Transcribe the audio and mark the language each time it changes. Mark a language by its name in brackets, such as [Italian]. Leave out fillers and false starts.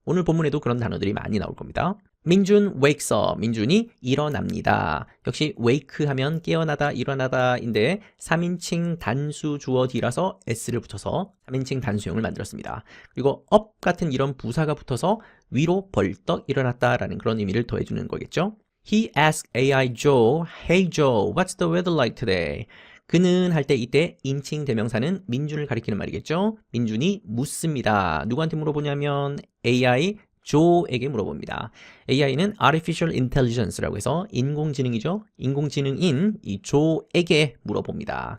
[Korean] 오늘 본문에도 그런 단어들이 많이 나올 겁니다. [English] 민준 wakes up, [Korean] 민준이 일어납니다. 역시 wake 하면 깨어나다, 일어나다인데 3인칭 단수 주어 뒤라서 s를 붙여서 3인칭 단수형을 만들었습니다. 그리고 up 같은 이런 부사가 붙어서 위로 벌떡 일어났다라는 그런 의미를 더해주는 거겠죠. [English] He asked AI Joe, Hey Joe, what's the weather like today? [Korean] 그는 할 때 이때 인칭 대명사는 민준을 가리키는 말이겠죠. 민준이 묻습니다. 누구한테 물어보냐면 AI 조에게 물어봅니다. AI는 Artificial Intelligence라고 해서 인공지능이죠. 인공지능인 이 조에게 물어봅니다.